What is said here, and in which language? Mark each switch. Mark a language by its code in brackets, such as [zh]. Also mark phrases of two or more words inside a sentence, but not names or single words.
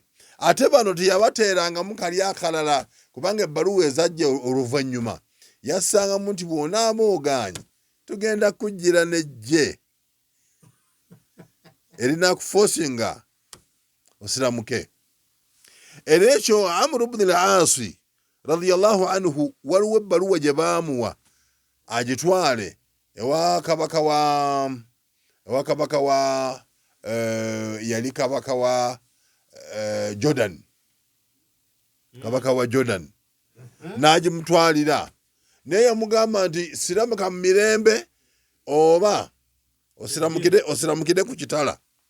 [lg] Ate bano teyabateerangamu kali akalala, kubanga ebbaluwa ezajja oluvannyuma yassangamu nti bw'onaaba ogaanye tugenda kujjira nejje erina kuforcinga osiramuke. Era ekyo Amr ibn al-As [ar] رضي الله عنه [lg] waliwo ebbaluwa gye baamuwa agitwale ewa kabaka wa yali kabaka wa Jordan, kabaka wa Jordan n'agimutwalira naye yamugamba nti siramuka mu mirembe oba osiramukire ku kitala.